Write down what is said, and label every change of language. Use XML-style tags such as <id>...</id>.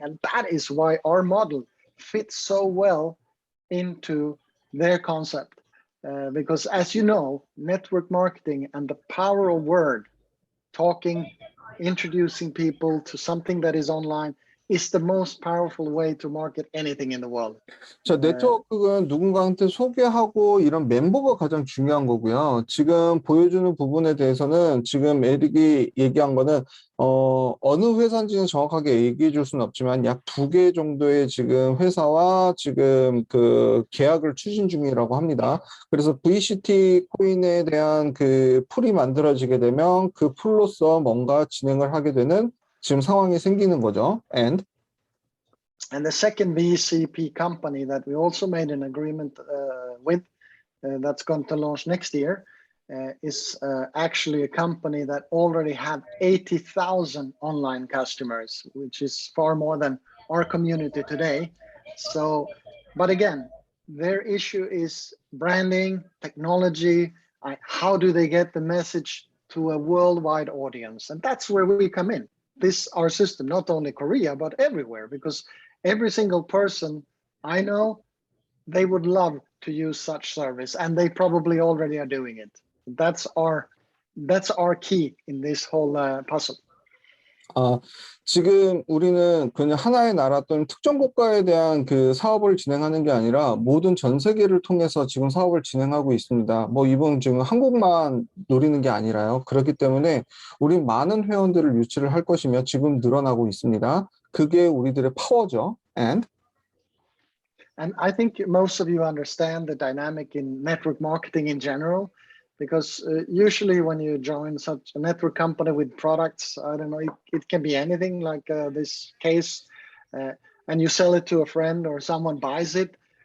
<en>And that is why our model fits so well into their concept. Because as you know, network marketing and the power of word, talking, introducing people to something that is online is the most powerful way to market anything in the world.</en> <ko>자, 네트워크는 누군가한테 소개하고 이런 멤버가 가장 중요한 거고요. 지금 보여주는 부분에 대해서는 지금 에릭이 얘기한 거는 어느 회사인지는 정확하게 얘기해 줄 수는 없지만 약 2개 정도의 지금 회사와 지금 그 계약을 추진 중이라고 합니다. 그래서 VCT 코인에 대한 그 풀이 만들어지게 되면 그 풀로서 뭔가 진행을 하게 되는 지금 상황이 생기는 거죠.</ko> <en>And the second VCP company that we also made an agreement with that's going to launch next year is actually a company that already have 80,000 online customers, which is far more than our community today. So, but again, their issue is branding, technology, how do they get the message to a worldwide audience? And that's where we come in. This, our system, not only Korea, but everywhere, because every single person I know, they would love to use such service, and they probably already are doing it. That's our key in this whole puzzle.</en> <ko>지금 우리는 그냥 하나의 나라 또는 특정 국가에 대한 그 사업을 진행하는 게 아니라 모든 전 세계를 통해서 지금 사업을 진행하고 있습니다. 뭐 이번 지금 한국만 노리는 게 아니라요. 그렇기 때문에 우리 많은 회원들을 유치를 할 것이며 지금 늘어나고 있습니다. 그게 우리들의 파워죠.</ko> <en>And I think most of you understand the dynamic in network marketing in general, because usually when you join such a network company with products, I don't know, it can be anything like this case, and you sell it to a friend or someone buys it.</en>